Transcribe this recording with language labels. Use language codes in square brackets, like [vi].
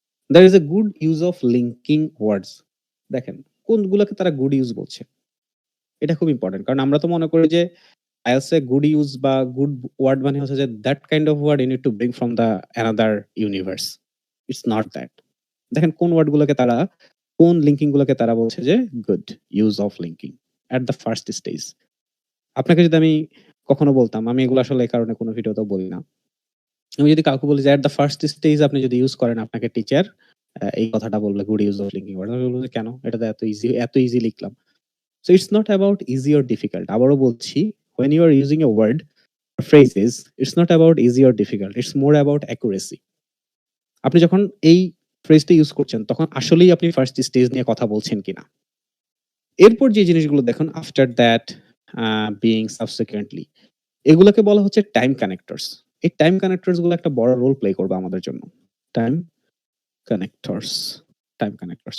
[en] There is a good use of linking words. [bn] দেখেন, কোনগুলোকে তারা good use বলছে। এটা খুব ইম্পোর্টেন্ট। কারণ আমরা তো মনে করি যে IELTS এ গুড ইউজ বা গুড ওয়ার্ড মানে হচ্ছে যে [en] that kind of word you need to bring from the another universe. It's not that. [bn] দেখেন কোন ওয়ার্ড গুলোকে তারা, কোন লিঙ্কিং গুলোকে তারা বলছে যে good use of linking at the first stage. আপনাকে যদি আমি কখনো বলতাম, আমি এগুলো আসলে এই কারণে কোনো ভিডিওতেও বলি না। আমি যদি কাউকে বলি যে এট দ্য ফার্স্ট স্টেজ আপনি যদি ইউজ করেন, আপনাকে টিচার এই কথাটা বললে good use of linking word. আমি বলব যে কেন? এটা তো এত ইজি লিখলাম। So [en] It's not about easy or difficult. [bn] আবারও বলছি, [en] when you are using a word or phrases, it's not about easy or difficult. It's more about accuracy. [bn] আপনি যখন এই ফ্রেজটা ইউজ করছেন তখন আসলেই আপনি ফার্স্ট স্টেজ নিয়ে কথা বলছেন কিনা। এরপর যে জিনিসগুলো দেখুন, আফটার দ্যাট, বিইং, সাবসিকুয়েন্টলি, এগুলোকে বলা হচ্ছে টাইম কানেক্টরস। এই টাইম কানেক্টরস গুলো একটা বড় রোল প্লে করবে আমাদের জন্য। Time connectors, time connectors.